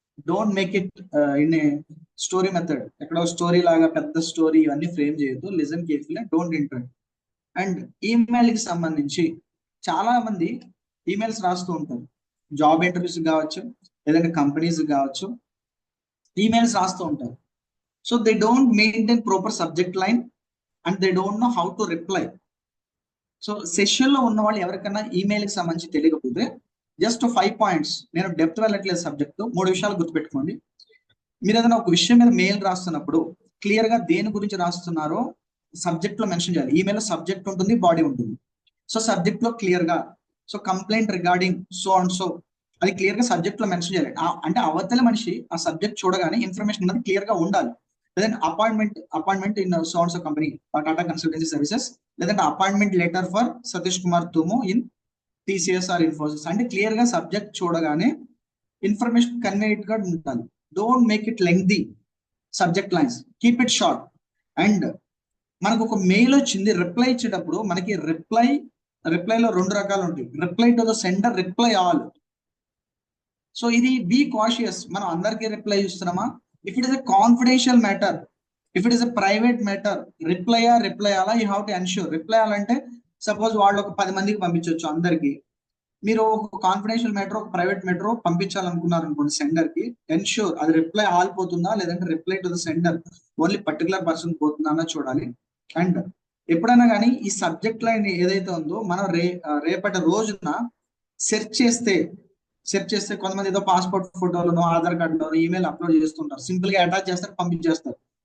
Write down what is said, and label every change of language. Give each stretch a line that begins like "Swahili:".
English: Don't make it in a story method.
Telugu: ఎక్కడో story లాగా పెద్ద స్టోరీ ఇవన్నీ ఫ్రేమ్ చేయొద్దు.
English: Listen carefully, don't interrupt.
Telugu: And email కి సంబంధించి చాలా మంది ఈమెయిల్స్ రాస్తూ ఉంటారు, జాబ్ ఇంటర్వ్యూస్ కావచ్చు, లేదంటే కంపెనీస్ కావచ్చు, ఈమెయిల్స్ రాస్తూ ఉంటారు.
English: So they don't maintain proper subject line and they don't know how to reply.
Telugu: So session లో ఉన్న వాళ్ళు ఎవరికైనా ఈమెయిల్ కి సంబంధించి తెలియకపోతే జస్ట్ 5 points, నేను డెప్త్ వెళ్ళట్లేదు సబ్జెక్ట్, 3 విషయాలు గుర్తుపెట్టుకోండి. మీరు ఏదైనా ఒక విషయం మీద మెయిల్ రాస్తున్నప్పుడు క్లియర్ గా దేని గురించి రాస్తున్నారో సబ్జెక్ట్ లో మెన్షన్ చేయాలి. ఈమెయిల్ లో సబ్జెక్ట్ ఉంటుంది, బాడీ ఉంటుంది. సో సబ్జెక్ట్ లో క్లియర్ గా, so
English: complaint regarding so and so,
Telugu: అది క్లియర్ గా సబ్జెక్ట్ లో మెన్షన్ చేయాలి. అంటే అవతల మనిషి ఆ సబ్జెక్ట్ చూడగానే ఇన్ఫర్మేషన్ అనేది క్లియర్ గా ఉండాలి. లేదంటే
English: appointment in so and so company,
Telugu: Tata consultancy services, లేదంటే
English: appointment letter for Satish Kumar Tumu in TCS
Telugu: are Infosys, అంటే క్లియర్ గా సబ్జెక్ట్ చూడగానే ఇన్ఫర్మేషన్ కన్వేట్ గా ఉండాలి.
English: Don't make it lengthy subject lines, keep it short.
Telugu: And మనకు ఒక మెయిల్ వచ్చింది, రిప్లై ఇచ్చేటప్పుడు మనకి రిప్లైలో 2 రకాలు ఉంటాయి.
English: Reply to the sender, reply all. So ఇది be cautious.
Telugu: మనం అందరికీ reply ఇస్తున్నామా?
English: If it is a confidential matter, if it is a private matter, reply all, you have to ensure.
Telugu: Reply all అంటే suppose వాళ్ళు ఒక 10 మందికి పంపించవచ్చు అందరికి. మీరు ఒక కాన్ఫిడెన్షియల్ మ్యాటర్, ఒక ప్రైవేట్ మ్యాటర్ పంపించాలనుకున్నారు అనుకోండి సెండర్ కి, ఎన్ష్యూర్ అది రిప్లై ఆల్ పోతుందా, లేదంటే
English: reply to the sender only particular person
Telugu: పోతుందా అన్న చూడాలి. అండ్ ఎప్పుడైనా కానీ ఈ సబ్జెక్ట్ లైన్ ఏదైతే ఉందో మనం రేపటి రోజున సెర్చ్ చేస్తే కొంతమంది ఏదో పాస్పోర్ట్ ఫోటోలను ఆధార్ కార్డులను ఈమెయిల్ అప్లోడ్ చేస్తుంటారు, సింపుల్ గా అటాచ్ చేస్తారు, పంపించేస్తారు.